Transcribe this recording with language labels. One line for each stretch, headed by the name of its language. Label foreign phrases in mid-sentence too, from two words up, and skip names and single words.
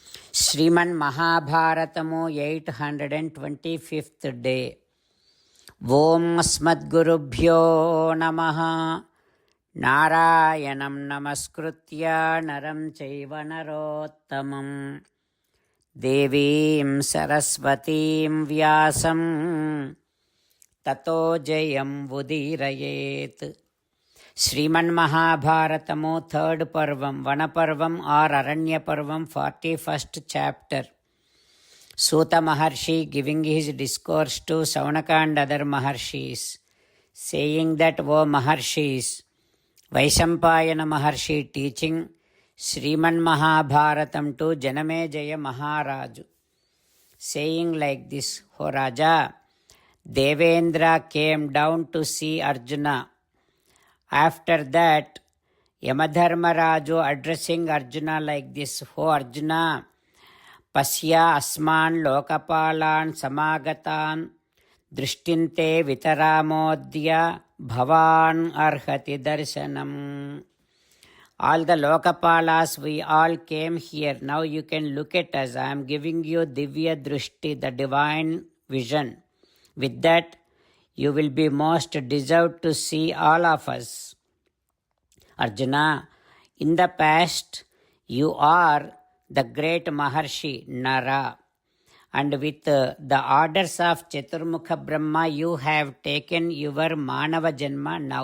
Telugu: శ్రీమన్ మహాభారతము 825th డే.
Sanskrit: ಓಂ ಅಸ್ಮದ್ಗುರುಭ್ಯೋ ನಮಃ. ನಾರಾಯಣಂ ನಮಸ್ಕೃತ್ಯ ನರಂ ಚೈವ ನರೋತ್ತಮಂ ದೇವೀಂ ಸರಸ್ವತೀಂ ವ್ಯಾಸಂ ತತೋ ಜಯಂ ಉದೀರಯೇತ್.
Telugu: శ్రీమన్ మహాభారతము 3rd పర్వం, వనపర్వం ఆర్ అరణ్య పర్వం,
English: 41st chapter. Suta Maharshi giving his discourse to Saunaka and other Maharshis, saying that, O Maharshis, Vaishampayana Maharshi teaching Sriman Mahabharatam to Janamejaya Maharaju, saying like this, O Raja, Devendra came down to see Arjuna. After that, Yamadharmaraju addressing Arjuna like this, O Arjuna,
Sanskrit: पश्य अस्मान् लोकपालान् समागतान् दृष्टिन्ते वितरामोद्य भवान् अर्हति दर्शनम्.
English: All the lokapalas, we all came here. Now you can look at us. I am giving you
Sanskrit: दिव्य दृष्टि,
English: the divine vision. With that, you will be most deserved to see all of us. Arjuna, in the past, you are the great Maharshi Nara, and with the orders of Chaturmukha Brahma, you have taken your
Sanskrit: मानव जन्म
English: now.